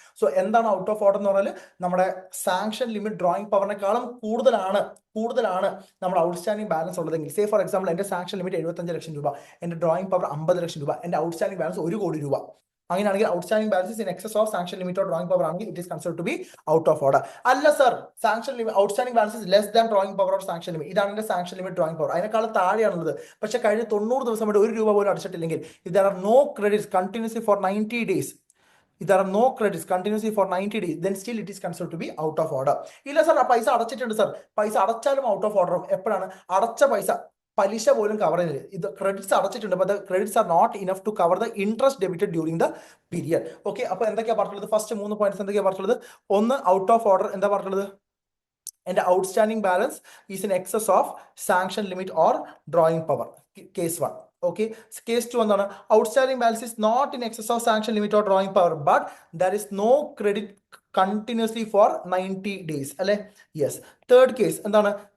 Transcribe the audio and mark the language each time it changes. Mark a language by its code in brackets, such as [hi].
[ml] So എന്താണ് out of order എന്ന് പറഞ്ഞാൽ നമ്മുടെ സാങ്ഷൻ ലിമിറ്റ് ഡ്രോയിങ് പവറിനേക്കാളും കൂടുതലാണ് നമ്മുടെ ഔട്ട്സ്റ്റാൻഡിംഗ് ബാലൻസ് ഉള്ളതെങ്കിൽ, [en] say for example [ml] എന്റെ സാങ്ഷൻ ലിമിറ്റ് 75 ലക്ഷം രൂപ, എന്റെ ഡ്രോയിങ് പവർ 50 ലക്ഷം രൂപ, എന്റെ ഔട്ട്സ്റ്റാൻഡിംഗ് ബാലൻസ് 1 കോടി രൂപ. അങ്ങനെയാണെങ്കിൽ [en] Outstanding balance in excess of sanction limit or drawing power ആണെങ്കിൽ it is considered to be out of order. [ml] അല്ല sir, [en] sanction limit outstanding balance is less than drawing power or sanction limit, [ml] ഇതാണ് എന്റെ [en] sanction limit drawing power, [ml] അതിനേക്കാളും താഴെയാണുള്ളത്. പക്ഷേ കഴിഞ്ഞ 90 ദിവസം കൊണ്ട് 1 രൂപ പോലും അടച്ചിട്ടില്ലെങ്കിൽ, [en] if there are no credits continuously for 90 days, if there are no credits continuously for 90 days, then still it is considered to be out of order. [ml] ഇല്ല സാർ, പൈസ അടച്ചിട്ടുണ്ട് sir, പൈസ അടച്ചാലും ഔട്ട് ഓഫ് ഓർഡർ. എപ്പോഴാണ്? അടച്ച പൈസ പലിശ പോലും cover ചെയ്യുന്നില്ല. ഇത് credits അടച്ചിട്ടുണ്ട്, [en] but the credits are not enough to cover the interest debited during the period. [ml] Okay, അപ്പൊ എന്തൊക്കെയാ പറഞ്ഞിട്ടുള്ളത്? ഫസ്റ്റ് 3 പോയിന്റ്സ് എന്തൊക്കെയാ പറഞ്ഞിട്ടുള്ളത്? ഒന്ന്, ഔട്ട് ഓഫ് ഓർഡർ എന്താ പറഞ്ഞിട്ടുള്ളത്? എൻ്റെ [en] Outstanding balance is in excess of sanction limit or drawing power. Case 1. [ml] Okay, case 2 എന്താണ്? [en] outstanding balance is not in excess of sanction limit or drawing power, but there is no credit continuously for 90 days [ml] അല്ലെ? [en] Yes. [ml] Third case എന്താണ്?